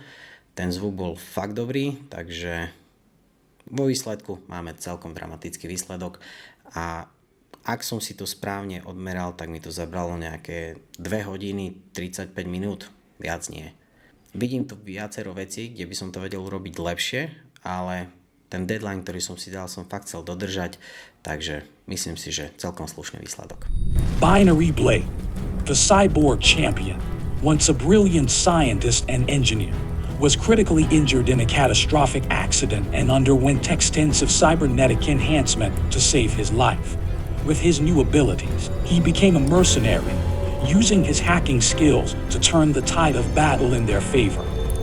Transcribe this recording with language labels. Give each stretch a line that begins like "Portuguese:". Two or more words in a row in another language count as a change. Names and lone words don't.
Slovak: Ten zvuk bol fakt dobrý, takže vo výsledku máme celkom dramatický výsledok a ak som si to správne odmeral, tak mi to zabralo nejaké 2 hodiny 35 minút, viac nie. Vidím tu viacero vecí, kde by som to vedel urobiť lepšie, ale ten deadline, ktorý som si dal, som fakt chcel dodržať, takže myslím si, že celkom slušný výsledok.
English: Binary Blade, the cyborg champion, once a brilliant scientist and engineer, was critically injured in a catastrophic accident and underwent extensive cybernetic enhancement to save his life. With his new abilities, he became a mercenary, using his hacking skills to turn the tide of battle in their favor.